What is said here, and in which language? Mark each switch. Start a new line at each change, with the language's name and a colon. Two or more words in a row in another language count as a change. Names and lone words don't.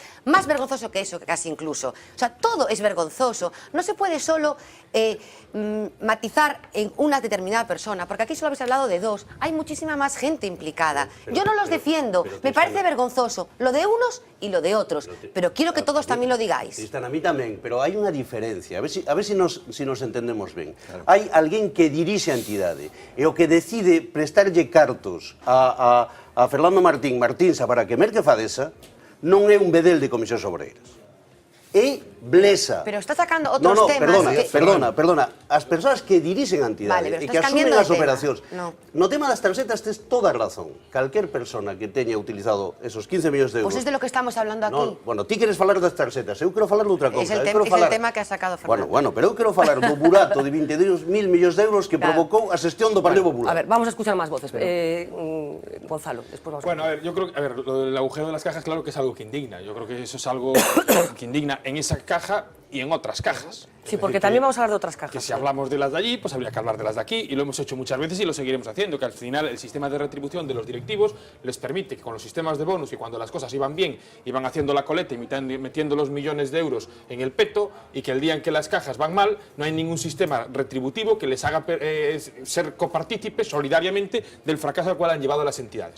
Spanish: Más vergonzoso que eso, casi incluso. O sea, todo es vergonzoso. No se puede solo matizar en una determinada persona, porque aquí solo habéis hablado de dos. Hay muchísima más gente implicada. Yo no los defiendo. Me parece vergonzoso lo de unos y lo de otros. Pero quiero que todos también lo digáis. Tristana,
Galician: a mí tamén, pero hai unha diferencia. A ver si nos entendemos ben. Hai alguén que dirixe a entidade e o que decide prestarlle cartos a Fernando Martínsa para que merque Fadesa non é un bedel de Comisións Obreiras. É Blesa.
Spanish: Pero está sacando otros temas. Perdona.
Galician: As persoas que dirixen a entidade e que asumen as operacións. No tema das tarxetas tes toda a razón. Calquer persona que teña utilizado esos 15 millóns de euros...
Spanish: Pues es de lo que estamos hablando aquí.
Galician: Bueno, ti queres falar das tarxetas, eu quero falar de outra cousa.
Spanish: Es el tema que ha sacado Fernando.
Galician: Bueno, pero eu quero falar do burato de 22.000 millóns de euros que provocou a xestión do Partido Popular.
Spanish: A ver, vamos a escuchar más voces. Gonzalo, después vamos a... Bueno, a ver, yo creo que lo del agujero de las cajas, claro que es algo que indigna. Yo creo que eso es algo que indigna en esa caja y en otras cajas. Sí, porque también vamos a hablar de otras cajas. Que si hablamos de las de allí, pues habría que hablar de las de aquí, y lo hemos hecho muchas veces y lo seguiremos haciendo, que al final el sistema de retribución de los directivos les permite que con los sistemas de bonus, y cuando las cosas iban bien, iban haciendo la coleta y metiendo los millones de euros en el peto, y que el día en que las cajas van mal, no hay ningún sistema retributivo que les haga ser copartícipes solidariamente del fracaso al cual han llevado las entidades.